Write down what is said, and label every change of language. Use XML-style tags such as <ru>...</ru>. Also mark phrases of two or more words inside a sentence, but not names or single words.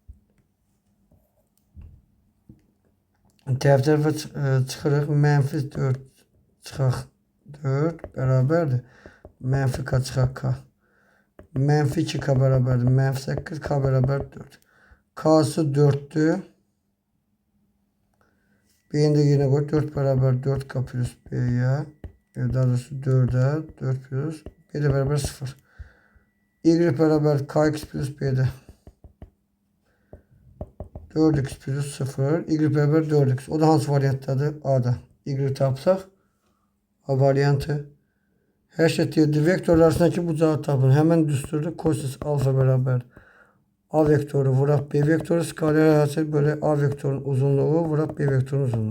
<az>Tərəf-tərəfə çıxırıq. Mənfi 4 çıxaq 4 bərabərdir. Mənfi K çıxaq K. Mənfi 2K bərabərdir. Mənfi 8 K bərabər 4.</az> <tr>K'sı 4'dür. B'ni de yerine koy. 4 beraber 4K plus B'ye. Daha doğrusu 4'e 4 plus B de beraber 0. Y beraber KX plus B'de. 4x plus 0. Y beraber 4x.</tr> <az>O da hansı variantdadır? A'da. Y tapsaq. A variantı. Her şey deyildi. Vektorlar arasındaki bucağı tapın. Hemen düsturda kosinüs alfa beraber A vektörü vuraq B vektörü skaler hasil böyle A vektörün uzunluğu vuraq B vektörün uzunluğu.</az>